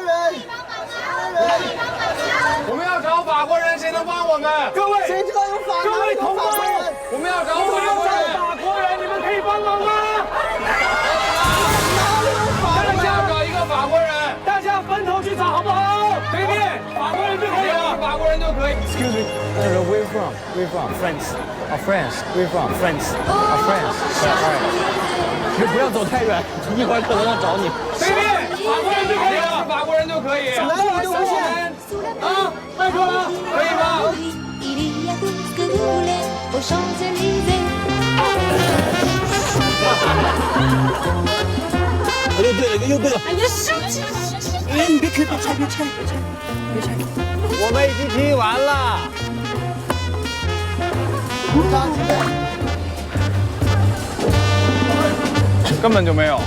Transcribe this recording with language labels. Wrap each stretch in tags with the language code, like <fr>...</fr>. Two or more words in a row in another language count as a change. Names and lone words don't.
<zh>我们要找法国人，谁能帮我们？各位，谁知道有法各位同胞，我们要找我们要法国人。找法国人，你们可以帮忙吗？我们要找一个法国人，大家分头去找好不好？随便，法国人就可以了，法国人就可以。</zh> <en>Excuse me. Where from? France. France. Where from? France. France. Alright.</en> <zh>你不要走太远，一会儿可能要找你。随便，法国人就可以了，法国人就可以。哪里都不限。啊，拜托了，可以吗？</zh> <fr>Il y a tout ce que vous voulez aux Champs-Élysées.</fr> <zh>又对了，又对了。哎呀，生气！哎，你别拆，别拆，别拆，别拆，别拆。我们已经踢完了。根本就没有。</zh>